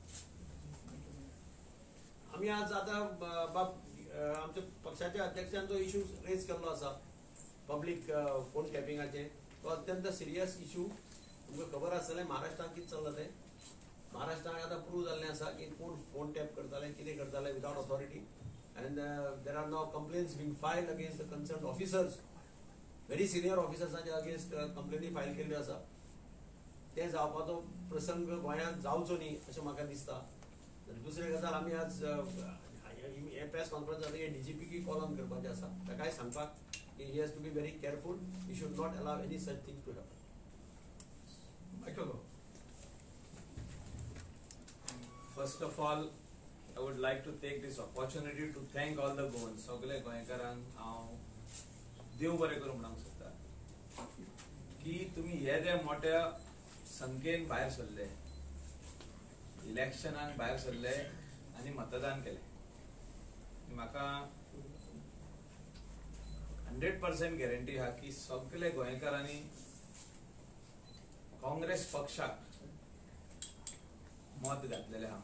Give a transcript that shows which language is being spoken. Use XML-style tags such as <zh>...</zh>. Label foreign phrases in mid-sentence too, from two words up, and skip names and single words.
<kok>आमी आज आतां आमच्या पक्षाच्या अध्यक्षांचो</kok> <en>issue raise</en> <kok>केल्लो आसा</kok> <en>public phone</en> <kok>टॅपिंगाचे तो अत्यंत</kok> <en>serious issue</en> <kok>तुमकां खबर आसतलें महाराष्ट्रांत कितें चल्लां तें महाराष्ट्रांत आतां प्रूव जाल्लें आसा की कोण</kok> <en>phone tap</en> <kok>करताले कितें करताले</kok> <en>without authority and there are now complaints being filed against the concerned officers very senior officers against complaint file</en> <kok>केल्ल्यो आसा ते जावपाचो प्रसंग गोंयांत जावचो न्ही अशें म्हाका दिसता दुसरी गजाल आमी आज हे</kok> <en>press conference</en> <kok>जाता डीजीपीक</kok> <en>call on</en> <kok>करपाचें आसा ताकाय सांगपाक की</kok> <en>he has to be very careful he should not allow any such things to happen First of all, I would like to take this opportunity to thank all the Goans,</en> <kok>सगळे गोंयकारांक हांव देव बरें करूं म्हणूंक सोदता की तुम्ही हे जे मोठ्या संख्येन भायर सरले, इलेक्शनाक भायर सरले आनी मतदान केलें. म्हाका 100% गॅरंटी आहा की सगळे गोंयकारांनी काँग्रेस पक्षाक मत घातलेले आहा.</kok>